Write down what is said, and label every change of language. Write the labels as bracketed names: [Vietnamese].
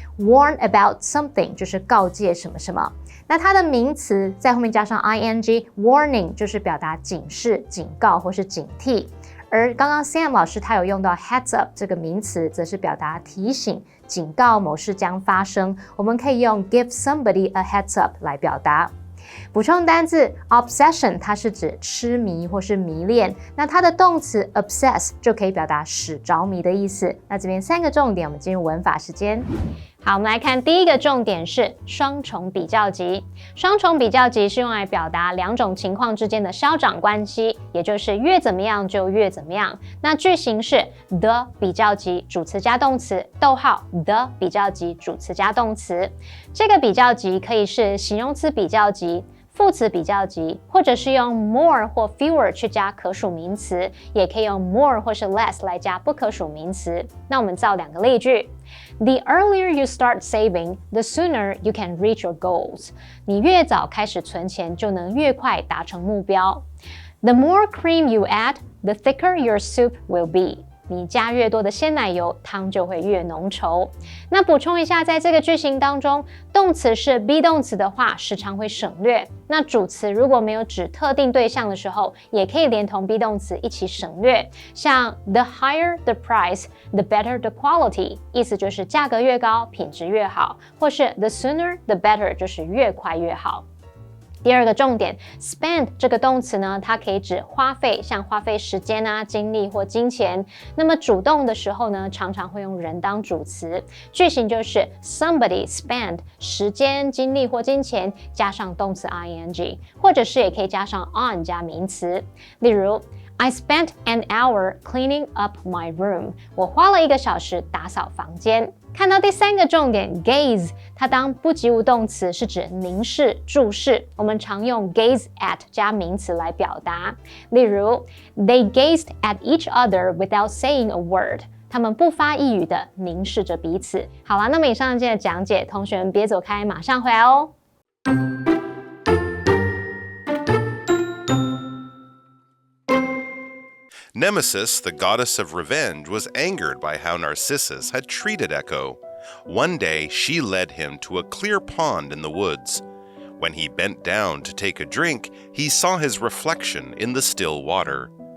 [English] Warn about something [Chinese] 就是告诫什么什么。那它的名词在后面加上 ing，warning 就是表达警示、警告或是警惕。而刚刚 Sam 老师他有用到 heads up 这个名词，则是表达提醒、警告某事将发生。我们可以用 [English] give somebody a heads up [Chinese] 来表达。补充单字 obsession， 它是指痴迷或是迷恋。那它的动词 obsess 就可以表达使着迷的意思。那这边3个重点，我们进入文法时间。好，我们来看第一个重点是双重比较级。双重比较级是用来表达两种情况之间的消长关系，也就是越怎么样就越怎么样。那句型是 the 比较级主词加动词，逗号 the 比较级主词加动词。这个比较级可以是形容词比较级、副词比较级，或者是用 more 或 fewer 去加可数名词，也可以用 more 或是 less 来加不可数名词。那我们造2个例句。 [English] The earlier you start saving, the sooner you can reach your goals. [Chinese] 你越早开始存钱，就能越快达成目标。 [English] The more cream you add, the thicker your soup will be. [Chinese] 你加越多的鲜奶油，汤就会越浓稠。那补充一下，在这个句型当中，动词是 be 动词的话，时常会省略。那主词如果没有指特定对象的时候，也可以连同 be 动词一起省略。像 [English] the higher the price, the better the quality， [Chinese] 意思就是价格越高，品质越好，或是 [English] the sooner the better， [Chinese] 就是越快越好。第2个重点 spend 这个动词呢，它可以指花费，像花费时间啊、精力或金钱。那么主动的时候呢，常常会用人当主词。句型就是 somebody spend 时间、精力或金钱加上动词 ing， 或者是也可以加上 on 加名词。例如 [English] I spent an hour cleaning up my room. [Chinese] 我花了1个小时打扫房间。看到第3个重点 gaze， 它当不及物动词是指凝视、注视，我们常用 gaze at 加名词来表达。例如 [English] They gazed at each other without saying a word. [Chinese] 他们不发一语的凝视着彼此。好啦，那么以上这些讲解，同学们别走开，马上回来哦。 [English] Nemesis, the goddess of revenge, was angered by how Narcissus had treated Echo. One day, she led him to a clear pond in the woods. When he bent down to take a drink, he saw his reflection in the still water.